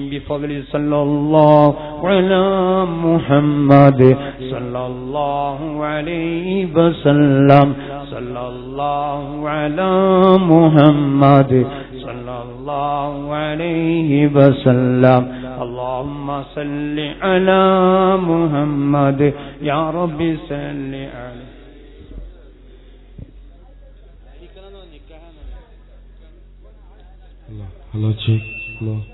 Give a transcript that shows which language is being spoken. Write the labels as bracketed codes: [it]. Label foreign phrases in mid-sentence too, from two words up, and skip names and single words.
[ar] بفضل صلى الله على محمد صلى الله عليه وسلم. صلى الله على محمد صلى الله عليه وسلم. اللهم صل على محمد يا رب صل عليه. [en] Hello, check. Hello.